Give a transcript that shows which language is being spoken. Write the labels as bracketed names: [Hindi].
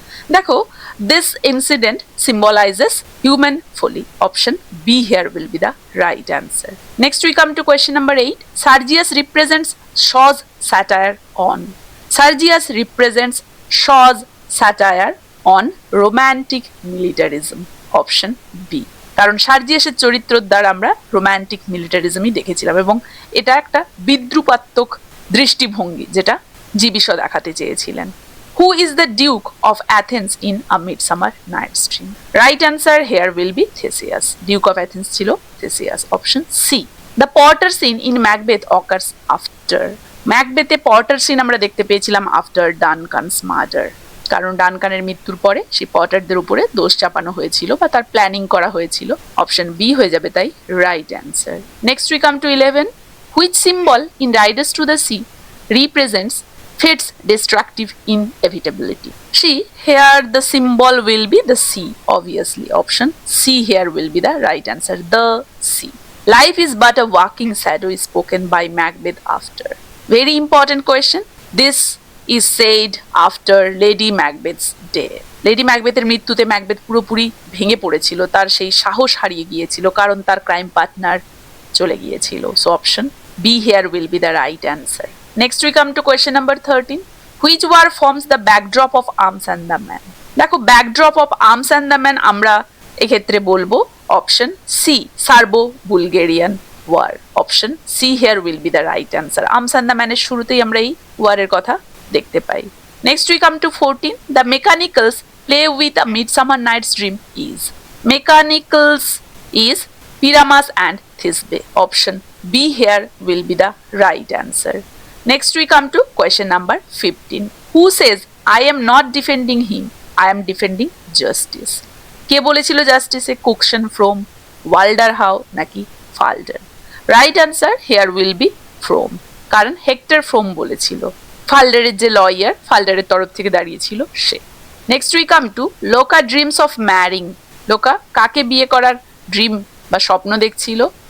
[English] দেখো, this incident symbolizes human folly. Option B here will be the right answer. Next we come to question number 8. Sergius represents Shaw's satire on. Sergius represents Shaw's satire on romantic militarism. Option B. [Bangla] কারণ সার্জিয়াসের চরিত্রের দ্বারা আমরা romantic মিলিটারিজমই দেখেছিলাম এবং এটা একটা বিদ্রুপাত্মক দৃষ্টিভঙ্গি যেটা জীবিষ দেখাতে চেয়েছিলেন। [English] Who is the duke of Athens in a midsummer night's dream? Right answer here will be Theseus. Duke of Athens ছিল Theseus, option C. The porter scene in Macbeth occurs after. [Bangla] ম্যাকবেথে porter scene আমরা দেখতে পেয়েছিলাম after Duncan's murder, কারণ ডানকানের মৃত্যুর পরে সেই পটারদের উপরে দোষ চাপানো হয়েছিল বা তার প্ল্যানিং করা হয়েছিল। [English] option B [Bangla] হয়ে যাবে তাই [English] Right answer. Next we come to 11. Which symbol in Riders to the Sea represents fate's destructive inevitability? See, here the symbol will be the sea, obviously. Option C here will be the right answer, the sea. Life is but a walking shadow is spoken by Macbeth after. Very important question. This is said after Lady Macbeth's death. [Bangla] Lady ম্যাকবেথের মৃত্যুতে Macbeth পুরোপুরি ভেঙে পড়েছিল, তার সেই সাহস হারিয়ে গিয়েছিল কারণ তার ক্রাইম পার্টনার চলে গিয়েছিল। [English] So option B here will be the right answer. Next we come to question number 13. Which war forms the backdrop of Arms and the Man? [Bangla] দেখো, backdrop of Arms and the Man আমরা এক্ষেত্রে বলবো option C, servo Bulgarian war. [English] Option C here will be the right answer. Arms and the ম্যানের [Bangla] শুরুতেই আমরা এই ওয়ারের কথা দেখতে পাই। [English] Next we come to 14. The mechanicals play with a midsummer night's dream is. Mechanicals is Pyramus and Thisbe. Option B here will be the right answer. Next we come to question number 15. Who says I am not defending him, I am defending justice? [Bangla] কে বলেছিল জাস্টিসে? কুকশন, ফ্রোম, ওয়াল্ডার how নাকি ফাল্ডার? [English] right answer here will be Frome, [Bangla] কারণ hectare ফ্রোম বলেছিল। ফাল্ডারের যে lawyer, ফাল্ডারের তরফ থেকে দাঁড়িয়েছিল সে। [English] Next we come to Luka dreams of marrying. [Bangla] লোকা কাকে বিয়ে করার ড্রিম বা স্বপ্ন দেখছিল?